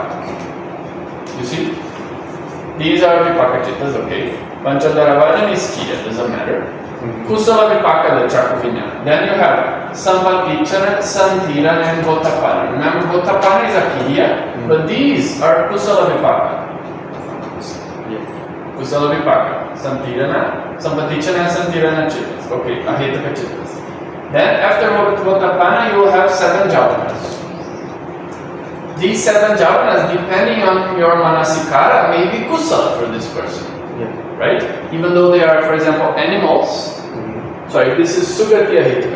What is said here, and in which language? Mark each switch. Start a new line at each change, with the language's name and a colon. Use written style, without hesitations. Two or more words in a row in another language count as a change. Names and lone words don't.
English: You see? These are
Pali: Vipaka Chittas,
English: okay.
Pali: Panchadara Bhajana
English: is Kiya, doesn't matter.
Pali: Kusala Vipaka, the Chakra Vijnana.
English: Then you have Sampatichana, Santirana, and Gotapana. Remember, Gotapana is a Kiya, but these are
Pali: Kusala Vipaka. Kusala Vipaka, Santirana, Sampatichana, and Santirana Chittas. Okay, Ahetaka Chittas.
English: Then after Gotapana, you will have 7 javanas. These 7 javanas, depending on your manasikara, may be kusala for this person. Right? Even though they are, for example, animals. Sorry, this is
Pali: Sugati Ahetuka.